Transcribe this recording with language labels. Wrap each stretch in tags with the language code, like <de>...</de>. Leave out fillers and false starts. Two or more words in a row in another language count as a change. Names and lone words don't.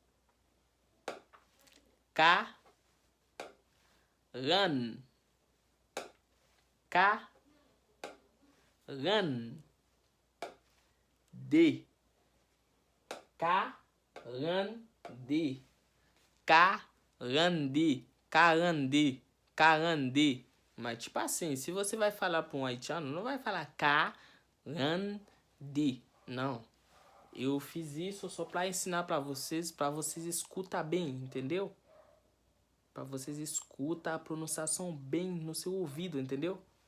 <pt>K, ran, K, ran, D, K, ran, D, K, ran, D, Carandê, Carandê. Mas tipo assim, se você vai falar para um haitiano, não vai falar Carandê, não. Eu fiz isso só para ensinar para vocês escutar bem, entendeu? Para vocês escutar a pronunciação bem no seu ouvido, entendeu?</pt>